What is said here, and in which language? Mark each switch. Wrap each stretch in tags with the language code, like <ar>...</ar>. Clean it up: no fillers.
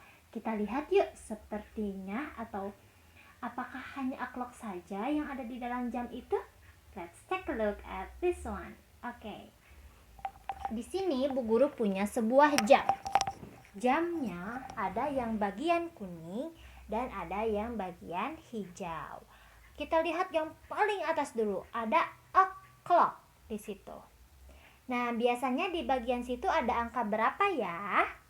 <id>Kita lihat yuk sepertinya atau apakah hanya o'clock saja yang ada di dalam jam itu?</id> <en>Let's take a look at this one.</en> <id>Oke. Di sini Bu Guru punya sebuah jam. Jamnya ada yang bagian kuning dan ada yang bagian hijau. Kita lihat yang paling atas dulu, ada o'clock di situ. Nah, biasanya di bagian situ ada angka berapa ya?</id>